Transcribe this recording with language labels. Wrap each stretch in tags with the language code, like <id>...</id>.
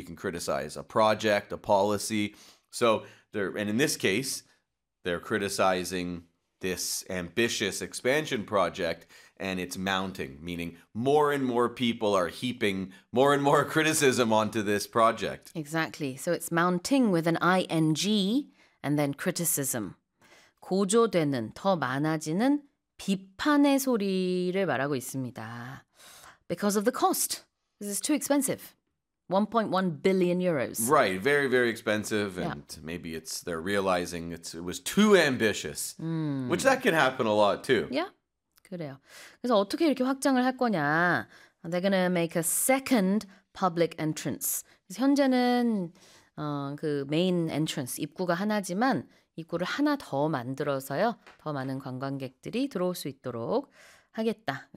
<en>You can criticize a project, a policy. So in this case, they're criticizing this ambitious expansion project, and it's mounting, meaning more and more people are heaping more and more criticism onto this project. Exactly. So it's mounting with an ing and then criticism.</en> <ko>고조되는, 더 많아지는 비판의 소리를 말하고 있습니다.</ko> <en>Because of the cost. This is too expensive. 1.1 billion euros. Right, very, very expensive. And maybe they're realizing it was too ambitious. Which that can happen a lot too.</en> <ko>Yeah, 그래요. 그래서 어떻게 이렇게 확장을 할 거냐. They're going to make a second public entrance. 그래서 현재는 그 main entrance, 입구가 하나지만 입구를 하나 더 만들어서요. 더 많은 관광객들이 들어올 수 있도록 하겠다.</ko>